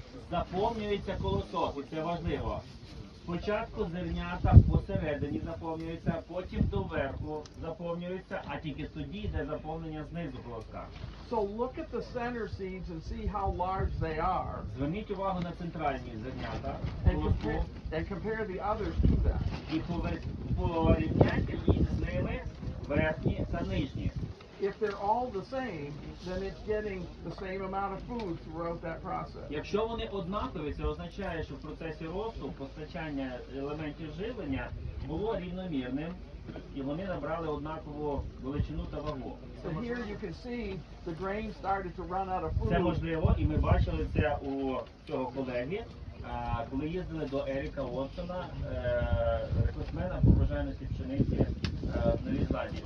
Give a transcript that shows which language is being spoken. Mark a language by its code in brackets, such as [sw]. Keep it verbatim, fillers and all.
[uk] заповнюється колосок, і це важливо. Спочатку зернята посередині заповнюються, потім доверху заповнюються, а тільки тоді йде заповнення знизу колоска. [en] So look at the center seeds and see how large they are, [uk] Зверніть увагу на центральні зернята [en] and compare, [uk] колоску [en] and compare the others to them. [uk] і повер- порівняйте їх з ними верхні та нижні. [en] If they're all the same, then it's getting the same amount of food throughout that process. [uk] Якщо вони однакові, це означає, що в процесі росту постачання елементів живлення було рівномірним, і вони набрали однакову величину та вагу. [en] So here you can see the grain started to run out of [uk] Це [en] food. [uk] можливо, і ми бачили це у цього колеги, а, коли їздили до Еріка Уотсона, е, рекордсмена по врожайності пшениці е, в Новій Зеландії.